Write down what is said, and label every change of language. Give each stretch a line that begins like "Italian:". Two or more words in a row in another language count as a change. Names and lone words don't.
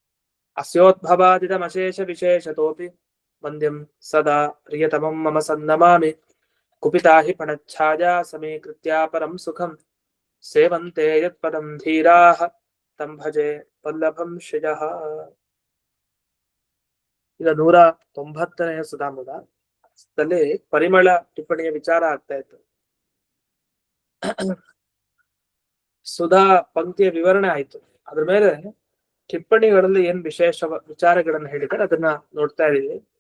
Sanskrit: अस्योद्भवादितमशेषविशेषतोऽपि वन्द्यं सदा प्रियतमं मम सन्नमामि कुपिता हि फणच्छाया समीकृत्या परं सुखं सेवन्ते यत्पदं धीराः तं भजे वल्लभं श्रियः
Kannada: ಈಗ 190ನೇ ಸುಧಾಮದಲ್ಲಿ ಪರಿಮಳ ಟಿಪ್ಪಣಿಯ ವಿಚಾರ ಆಗ್ತಾ ಇತ್ತು. ಸುಧಾ ಪಂಕ್ತಿಯ ವಿವರಣೆ ಆಯ್ತು. ಅದ್ರ ಮೇಲೆ ಟಿಪ್ಪಣಿಗಳಲ್ಲಿ ಏನ್ ವಿಶೇಷ ವಿಚಾರಗಳನ್ನ ಹೇಳಿದ್ದಾರೆ ಅದನ್ನ ನೋಡ್ತಾ ಇದೀವಿ.